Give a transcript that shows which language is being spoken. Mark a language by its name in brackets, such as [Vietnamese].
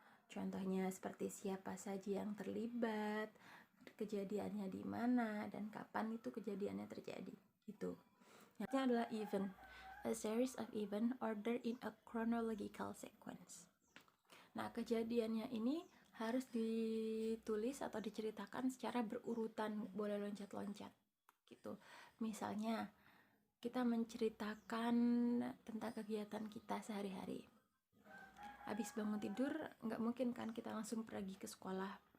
[Indonesian] Contohnya seperti siapa saja yang terlibat, kejadiannya di mana, dan kapan itu kejadiannya terjadi. Gitu. Yang ketiga adalah event. [English] A series of event ordered in a chronological sequence. [Indonesian] Nah, kejadiannya ini harus ditulis atau diceritakan secara berurutan, boleh loncat-loncat gitu. Misalnya, kita menceritakan tentang kegiatan kita sehari-hari. Habis bangun tidur, nggak mungkin kan kita langsung pergi ke sekolah.